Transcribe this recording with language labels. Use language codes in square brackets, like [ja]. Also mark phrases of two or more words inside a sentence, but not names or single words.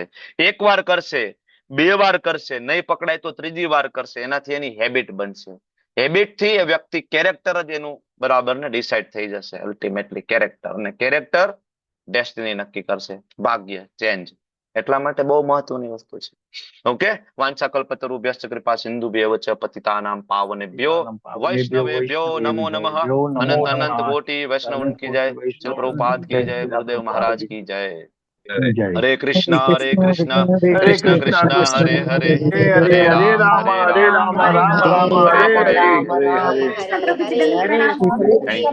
[gu] 1 વાર કરશે, 2 વાર કરશે, નહીં પકડાય તો 3જી વાર કરશે. એનાથી એની હેબિટ બનશે. હેબિટથી એ વ્યક્તિ કેરેક્ટર જ એનું, બરાબર ને, ડિસાઇડ થઈ જશે. અલ્ટિમેટલી કેરેક્ટર, અને કેરેક્ટર ડેસ્ટિની નક્કી કરશે, ભાગ્ય ચેન્જ. એટલા માટે બહુ મહત્વની વસ્તુ છે. [sa] ઓકે, વાંછાકલ્પતરુભ્યશ્ચ કૃપા સિંધુભ્યૈવ ચ પતિતાનાં પાવનેભ્યો વૈષ્ણવેભ્યો નમો નમઃ. [hi] अनंत कोटि वैष्णव की जय। श्रील प्रभुपाद की जय. गुरुदेव महाराज की जय. [sa] હરે કૃષ્ણ કૃષ્ણ કૃષ્ણ હરે હરે, હરે રામ રામ હરે હરે. [en] Thank you.